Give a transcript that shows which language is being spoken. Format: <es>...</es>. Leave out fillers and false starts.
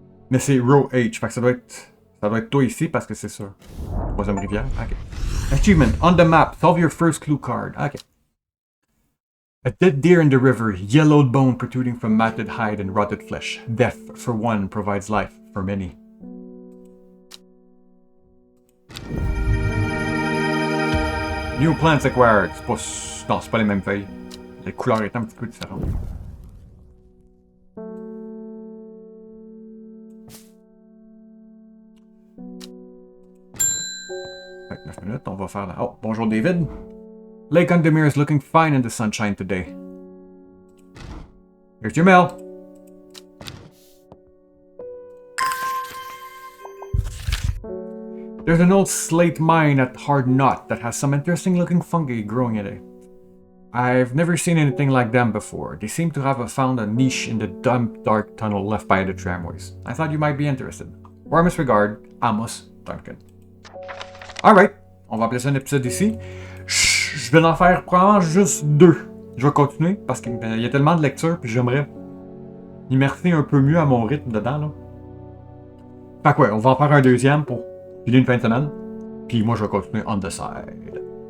<fr>Mais c'est Row H, fait que ça doit être toi ici parce que c'est ça.</fr> <en>Troisième rivière. Ok. Achievement. On the map. Solve your first clue card. Ok. A dead deer in the river. Yellowed bone protruding from matted hide and rotted flesh. Death for one provides life for many. New plants acquired.</en> <fr>Non, c'est pas les mêmes feuilles. Les couleurs étant un petit peu différentes. Fait que 9 minutes, on va faire la... Oh, bonjour David.</fr> <en>Lake Undermere is looking fine in the sunshine today. Here's your mail. There's an old slate mine at Hard Knot that has some interesting looking fungi growing in it. I've never seen anything like them before. They seem to have found a niche in the dark tunnel left by the tramways. I thought you might be interested. Warmest regard, Amos Duncan.</en> <fr>Alright, on va appeler ça un épisode ici. Je vais en faire probablement juste 2. Je vais continuer parce qu'il y a tellement de lectures puis j'aimerais immerser un peu mieux à mon rythme dedans. Là. Fait que ouais, on va en faire un deuxième pour filer une fin de semaine. Puis moi je vais continuer</fr> <en>on the side.</en>